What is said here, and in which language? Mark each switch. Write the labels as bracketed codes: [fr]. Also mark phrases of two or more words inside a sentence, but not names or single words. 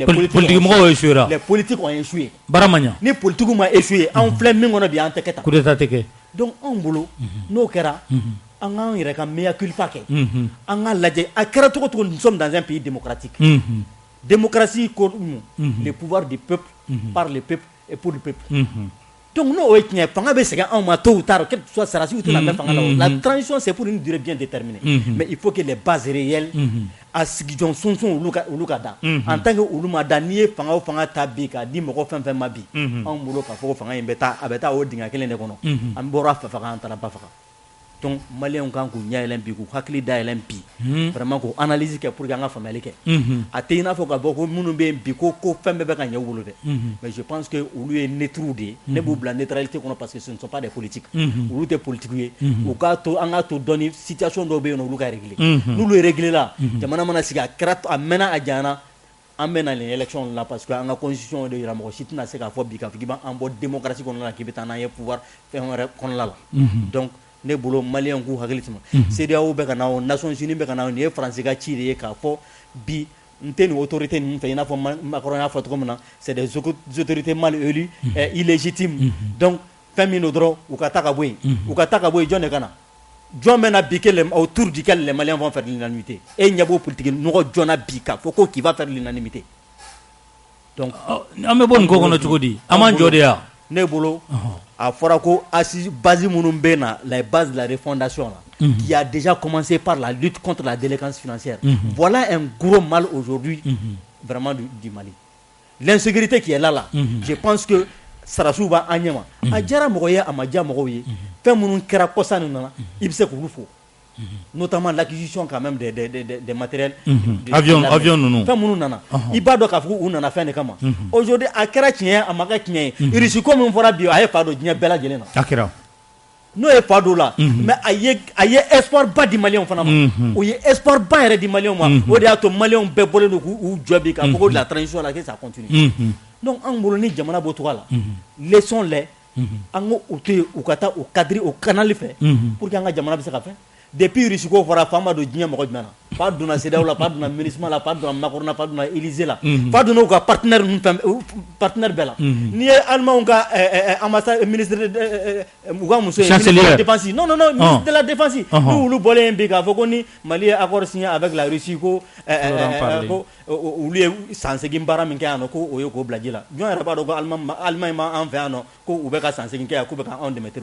[bm] politique mɔgɔw échouera [fr] les politiques ont échoué [bm] baara ma ɲa ni politique ma échoué anw filɛ min kɔnɔ bi an tɛ kɛ tan [fr] coup d'état [bm] tɛ kɛ donc anw bolo n'o kɛra an k'an yɛrɛ ka [la] mea culpa [bm] kɛ an k'a lajɛ a kɛra cogo cogo [fr] nous sommes dans un pays démocratique démocratie [bm] ko [fr] le pouvoir du peuple par le peuple et pour le peuple [bm] donc n'o ye tiɲɛ fanga bɛ segin anw ma [fr] tôt ou tard quel que soit [bm] sarasi ou tɛ na mɛn fanga la [fr] la transition c'est pour une durée bien déterminée mais il faut que les bases réelles [bm] a sigijɔn sunsun olu ka da [fr] en tant que [bm] olu ma da n'i ye fanga o fanga ta bi k'a di mɔgɔ fɛn fɛn ma bi anw bolo k'a fɔ ko fanga in bɛ taa o dingɛ kelen de kɔnɔ an bɔra fɛ faga an taara ba faga donc maliyɛnw kan k'u ɲɛ yɛlɛn bi k'u hakili da yɛlɛn bi vraiment k'u analyse kɛ [fr] pour que [bm] an ka faamuyali kɛ a tɛ i n'a fɔ k'a fɔ ko minnu bɛ yen bi ko fɛn bɛɛ bɛ ka ɲɛ u bolo dɛ [fr] mais je pense que [bm] olu ye neutres de ye ne b'u bila neutralité kɔnɔ [fr] parce que ce ne sont pas des politiques [bm] olu tɛ politique ye u k'a to an k'a to dɔɔni situation dɔw bɛ yen nɔ olu ka régler n'olu ye régler la jamana mana sigi a kɛra a mɛnna a janyana an bɛ na nin élection la [fr] parce que [bm] an ka constitution de yira mɔgɔ si tɛna se k'a fɔ bi k'a fɔ k'i b'an bɔ démocratie kɔnɔna la k'i bɛ taa n'an ye pouvoir fɛn wɛrɛ kɔnɔna la donc ne bolo maliyɛnw k'u hakili sigi CEDEAO bɛ ka na o Nations Unies bɛ ka na o nin ye Faransi ka ci de ye k'a fɔ bi n tɛ nin autorité ninnu fɛ i n'a fɔ Macron y'a fɔ cogo min na [fr] c'est des autorités mal élues illégitimes donc [bm] fɛn min don dɔrɔn u ka taa ka bɔ yen u ka taa ka bɔ yen jɔn de ka na jɔn bɛ na bi [fr] autour duquel les Maliens vont faire l'unanimité [bm] e ɲɛ b'o politique nɔgɔ jɔn na bi k'a fɔ ko [fr] qui va faire l'unanimité donc [bm] an bɛ bɔ nin ko kɔnɔ cogo di an m'an jɔ de ya ne bolo a fɔra ko [fr] assise base [bm] minnu bɛ na [fr] la base de la refondation là qui a déjà commencé par la lutte contre la délinquance financière voilà un gros mal aujourd'hui vraiment du Mali l'insécurité qui est là je pense que [bm] sarasiw b'a an ɲɛ ma a diyara mɔgɔ ye a ma diya mɔgɔw ye fɛn minnu kɛra kɔsa nin na i bɛ se k'olu fɔ [fr] notamment l'acquisition quand même des matériels [bm] avion ninnu fɛn minnu nana i b'a dɔn k'a fɔ u nana fɛn de kama aujourd'hui a kɛra tiɲɛ ye a ma kɛ tiɲɛ ye Russie ko min fɔra bi a ye fa don diɲɛ bɛɛ lajɛlen na a kɛra n'o ye fa don la mais a ye espoir ba di maliyɛnw fana ma o ye espoir ba yɛrɛ di maliyɛnw ma o de y'a to maliyɛnw bɛɛ bɔlen don k'u jɔ bi k'a fɔ ko [fr] la transition [bm] la [fr] que ça continue donc [bm] an bolo ni jamana b'o cogoya la laissons-les an ko u to yen u ka taa o cadre o canal fɛ [fr] pour que [bm] an ka jamana bɛ se ka fɛn depuis Russie ko fɔra fa ma don diɲɛ mɔgɔ jumɛn na fa donna CEDEAO la fa donna MINUSMA la fa donna Macron na fa donna Élysée la fa donna u ka partenaire bɛɛ la n'i ye Allemagne ka ambassade ministre u ka muso ye [fr] ministre de la défense non ministre de la défense [bm] ni olu bɔlen yen bi k'a fɔ ko ni Mali ye [fr] accord signé avec la Russie [bm] ko olu ye san 8 baara min kɛ yan nɔ ko o ye k'o bila ji la jɔn yɛrɛ b'a dɔn ko Allemagne ma an fɛ yan nɔ ko u bɛ ka san 8 kɛ yan k'u bɛ ka anw dɛmɛ